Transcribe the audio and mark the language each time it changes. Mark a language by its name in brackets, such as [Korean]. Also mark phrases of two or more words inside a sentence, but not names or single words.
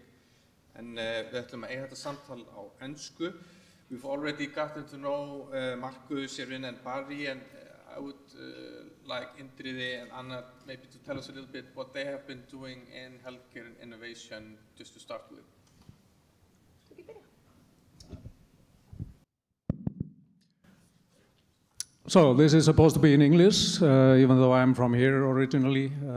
[Icelandic] En við ætlum að eiga þetta samtal á ensku. [English] We've already gotten to know Markus, Shirin and Barry, and I would like Indriði and Anna maybe to tell us a little bit what they have been doing in healthcare and innovation just to start with. So this is supposed to be in English, even though I'm from here originally.